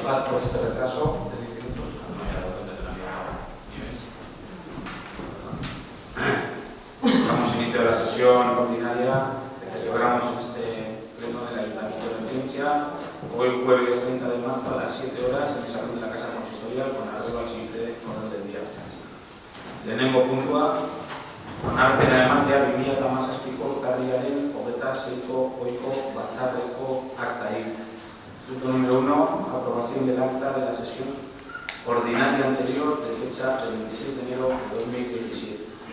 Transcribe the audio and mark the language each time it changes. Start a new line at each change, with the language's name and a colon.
Spanish: Por este retraso de 10 minutos, no hay algo de la Nieves. Damos inicio a la sesión ordinaria que celebramos en este pleno del Ayuntamiento de Plentzia, hoy jueves 30 de marzo a las 7 horas en el salón de la Casa Consistorial con arreglo al siguiente orden del día.
Basque: Lehenengo puntua, onarpena ematea 2017ko urtarrilaren 26ko ohiko batzarreko aktari.
Spanish: Punto número 1, aprobación del acta de la sesión ordinaria anterior de fecha del 26 de enero de 2017.